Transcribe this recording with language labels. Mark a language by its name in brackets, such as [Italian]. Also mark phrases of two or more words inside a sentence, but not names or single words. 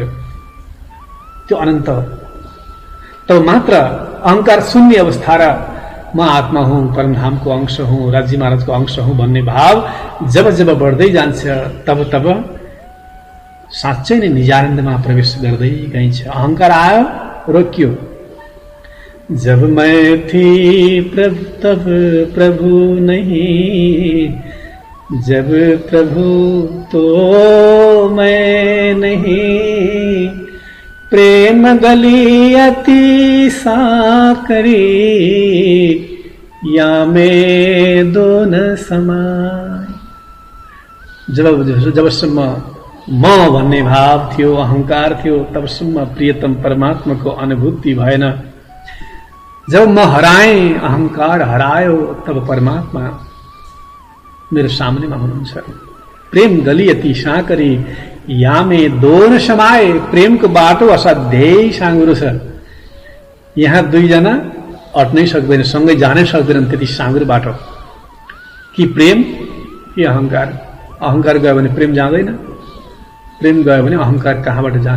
[Nepali] त्यो अनन्त तब मात्र अहंकार शून्य अवस्था र म आत्मा हुँ, परमधामको अंश हुँ, राज्य महाराजको अंश हुँ भन्ने भाव जब जब बढ्दै जान्छ तब तब साँच्चै नै निजानन्दमा प्रवेश गर्दै गइन्छ। अहंकार आयो, रोकियो। [Hindi] जब मैं थी तब प्रभु नहीं, जब प्रभु तो मैं नहीं, प्रेम गली अति साकरी, या में दो न समाय। [Nepali] जबसम्म म भन्ने भाव थियो, अहंकार थियो, तबसम्म प्रियतम परमात्माको अनुभूति भएन। जब म हराएँ, अहंकार हरायो, तब परमात्मा मेरो सामनेमा हुनुहुन्छ। [Hindi] प्रेम गली अति साकरी, यामे दोन समाए। [Nepali] प्रेमको बाटो असाध्यै साँघुरो छ। यहाँ दुईजना अट्नै सक्दैन, सँगै जानै सक्दैनन्, त्यति साँघुरो बाटो। कि प्रेम कि अहंकार। अहंकार गयो भने प्रेम जाँदैन, प्रेम गयो भने अहंकार कहाँबाट जाने।